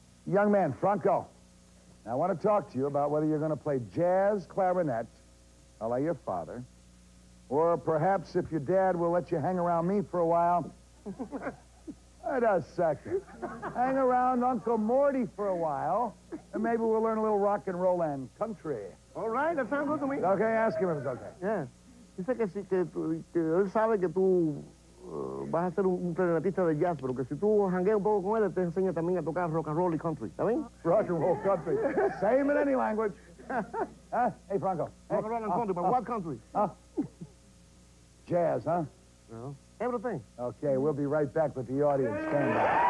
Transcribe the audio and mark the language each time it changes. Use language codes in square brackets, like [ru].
[en] Young man, Franco, now I want to talk to you about whether you're going to play jazz clarinet, a la your father, or perhaps if your dad will let you hang around me for a while. Wait a second. Hang around Uncle Morty for a while, and maybe we'll learn a little rock and roll and country. All right, that sounds good to me. Okay, ask him if it's okay. Yeah. [es] Dice que él sabe que tú vas a ser un clarinetista de jazz, pero que si tú jangueas un poco con él, te enseña también a tocar rock and roll y country. ¿Está bien? [en] Rock and roll country. Same in any language. Hey, Franco. Rock and roll and country, but what country? Jazz, huh? No. Everything. Okay, we'll be right back with the audience. Stand by.